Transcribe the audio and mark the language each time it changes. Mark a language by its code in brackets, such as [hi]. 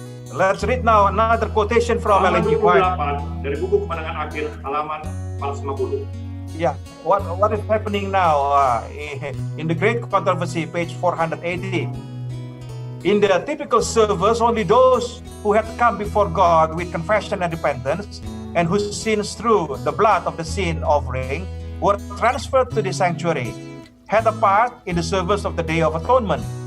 [en] Let's read now another quotation from [id] Halaman [en] Ellen G. White. [id] 28 dari buku Kemenangan Akhir, halaman 450. [en] Yeah, what is happening now in the Great Controversy, page 480? In the typical service, only those who had come before God with confession and repentance, and whose sins through the blood of the sin offering were transferred to the sanctuary, had a part in the service of the Day of Atonement.